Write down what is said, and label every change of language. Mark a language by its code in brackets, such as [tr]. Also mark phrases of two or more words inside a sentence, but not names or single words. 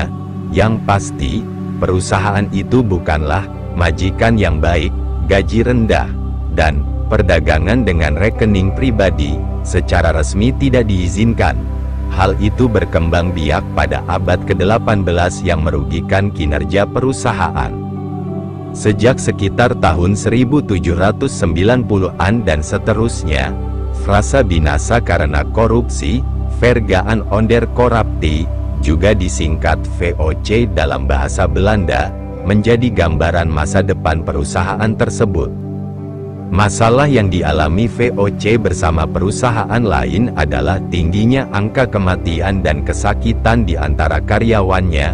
[id] Yang pasti, perusahaan itu bukanlah majikan yang baik, gaji rendah, dan perdagangan dengan rekening pribadi secara resmi tidak diizinkan. Hal itu berkembang biak pada abad ke-18 yang merugikan kinerja perusahaan. Sejak sekitar tahun 1790-an dan seterusnya, frasa binasa karena korupsi, [nl] vergaan onder corruptie, [id] juga disingkat VOC dalam bahasa Belanda, menjadi gambaran masa depan perusahaan tersebut. Masalah yang dialami VOC bersama perusahaan lain adalah tingginya angka kematian dan kesakitan di antara karyawannya.